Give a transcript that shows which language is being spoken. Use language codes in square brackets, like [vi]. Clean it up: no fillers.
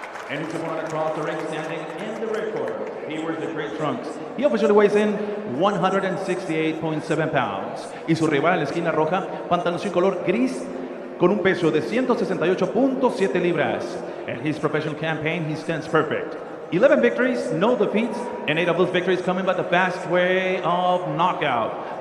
[en] And he's the one across the ring standing in the red corner. He wears the gray trunks. He officially weighs in 168.7 pounds. [es] Y su rival en la esquina roja, pantaloncillo color gris con un peso de 168.7 libras. [en] In his professional campaign, he stands perfect. 11 victories, no defeats, and 8 of those victories coming by the fast way of knockout.